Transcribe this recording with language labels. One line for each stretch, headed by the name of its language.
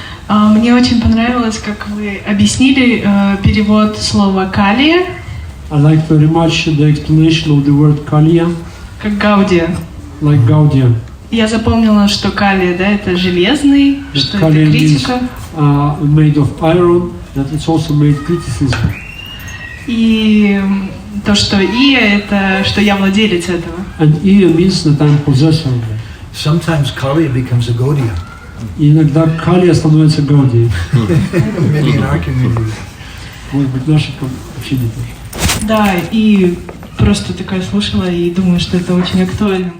Russian: Мне очень понравилось, как вы объяснили перевод слова «калия»,
English: I like very much the explanation of the word Kaliya,
Russian: как «гаудия».
English: like Gaudiya.
Russian: Я запомнила, что калия, да, это железный, что это
English: Kaliya means
Russian: критика.
English: made of iron, that it's also made criticism.
Russian: И то, что «ия» — это что я владелец этого.
English: And Iya means that I'm possessor of it. Sometimes Kaliya becomes a Gaudiya.
Russian: И иногда Калия становится Гаудией.
English: Maybe in our community.
Russian: Может быть, наши общины тоже. Да, и просто такая слушала и думаю, что это очень актуально.